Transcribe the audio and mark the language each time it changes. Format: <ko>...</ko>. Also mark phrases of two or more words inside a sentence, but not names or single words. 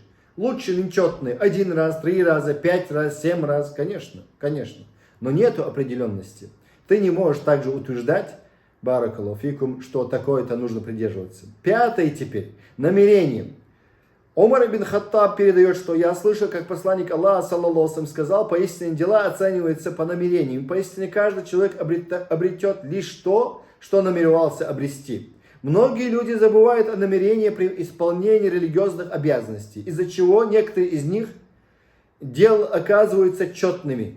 <ru>Лучше нечетные 1 раз, 3 раза, 5 раз, 7 раз, конечно, конечно. Но нету определенности. Ты не можешь также утверждать,</ru> <ar>بارك الله فيكم,</ar> <ru>что такое-то нужно придерживаться. 5 теперь, намерение. Умар ибн Хаттаб передает, что я слышал, как посланник Аллаха,</ru> <ar>صلى الله عليه وسلم,</ar> <ru>сказал: поистине дела оцениваются по намерению. Поистине каждый человек обретет лишь то, что намеревался обрести. Многие люди забывают о намерении при исполнении религиозных обязанностей, из-за чего некоторые из них дел оказываются четными.</ru>